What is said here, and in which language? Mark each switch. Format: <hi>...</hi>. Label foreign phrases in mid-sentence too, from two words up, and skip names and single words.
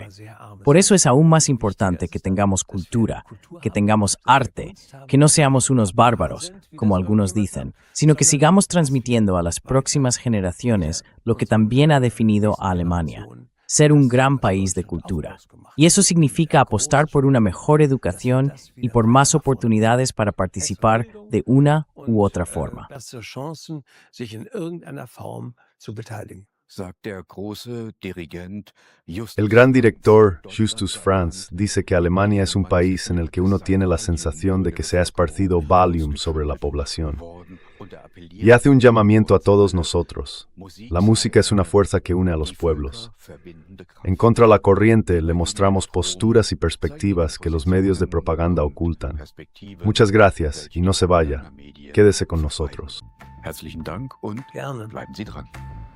<es>Por eso es aún más importante que tengamos cultura, que tengamos arte, que no seamos unos bárbaros, como algunos dicen, sino que sigamos transmitiendo a las próximas generaciones lo que también ha definido a Alemania: ser un gran país de cultura. Y eso significa apostar por una mejor educación y por más oportunidades para participar de una u otra forma.</es> <de>Sagt der große Dirigent Justus.</de> <es>El gran director Justus Franz dice que Alemania es un país en el que uno tiene la sensación de que se ha esparcido Valium sobre la población. Y hace un llamamiento a todos nosotros. La música es una fuerza que une a los pueblos. En Contra la Corriente le mostramos posturas y perspectivas que los medios de propaganda ocultan. Muchas gracias y no se vaya. Quédese con nosotros.</es> <de>Herzlichen Dank und Gerne. bleiben Sie dran.</de>